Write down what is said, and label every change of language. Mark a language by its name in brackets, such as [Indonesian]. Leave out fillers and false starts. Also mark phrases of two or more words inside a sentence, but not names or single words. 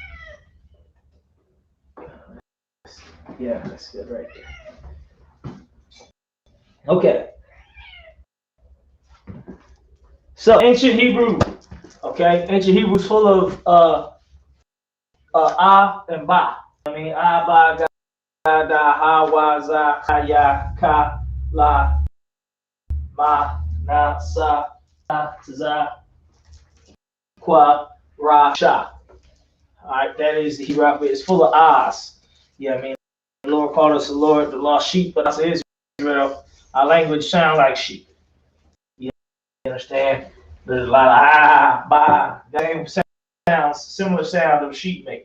[English] Yeah, that's good right there. Okay. So ancient Hebrew, okay? Ancient Hebrew is full of ah and ba. I mean, ah, ba, ga. Da, ha, wa, za, ha, ya, ka, la, ma, na, sa, za, kwa, ra, sha. Alright, that is the Hebrew alphabet. It's full of ahs. Yeah, I mean, the Lord called us the Lord, the lost sheep, but I say Israel, our language sound like sheep. You understand? There's a lot of ah, ba, that sounds, similar sound of sheep make.